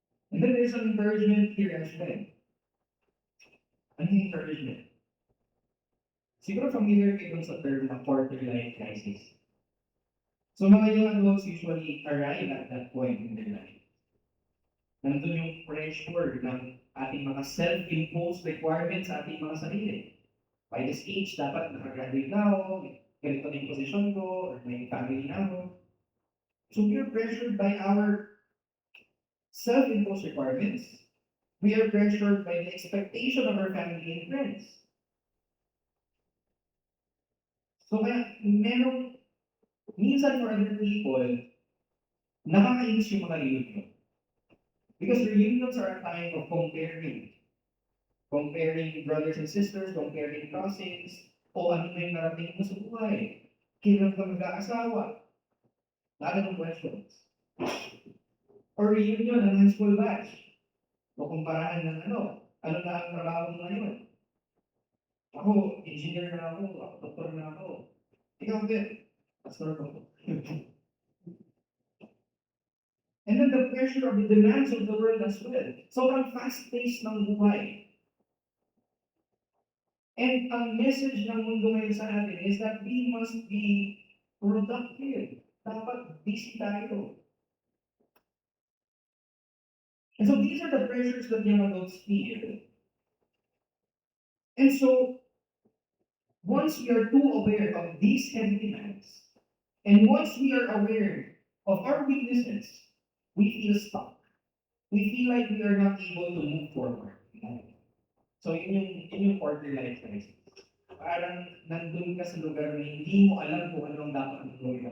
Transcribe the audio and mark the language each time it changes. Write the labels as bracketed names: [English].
[English] And then there's an encouragement here as well. [Filipino] Ano yung encouragement? Siguro [English] familiar kayo sa term na quarter life crisis. So mga young adults usually arrive at that point in their life. [Filipino] Nandun yung pressure ng ating mga self-imposed requirements sa ating mga sarili. [English] By this age, [Filipino] dapat nakagraduate na ako, ganito na yung posisyon ko, or may family na ako. [English] So we are pressured by our self-imposed requirements. We are pressured by the expectation of our family and friends. [Filipino] So kaya minsan [English] for other people, [Filipino] nakakainis yung mga reunion. [English] Because reunions are a time of comparing. Comparing brothers and sisters, comparing cousins, [Filipino] o ano na yung narating mo sa buhay. Kailan ka mag-aasawa? Lahat ng questions. [English] Or reunion ng high school batch. [Filipino] O kumparahan ng ano na ang trabaho mo ngayon. Ako, engineer na ako doktor na ako. Ikaw din, pastor ko. [English] And then the pressure of the demands of the world as well. [Filipino] Sobrang fast-paced ng buhay. [English] And ang message [Filipino] ng mundo ngayon sa atin [English] is that we must be productive. [Filipino] Dapat busy tayo. [English] And so these are the pressures that young adults feel. And so, once we are too aware of these heavy demands, and once we are aware of our weaknesses, we feel stuck. We feel like we are not able to move forward. [Filipino] So yun yung quarter life crisis. Parang nandun ka sa lugar na hindi mo alam kung anong dapat ang gawin mo.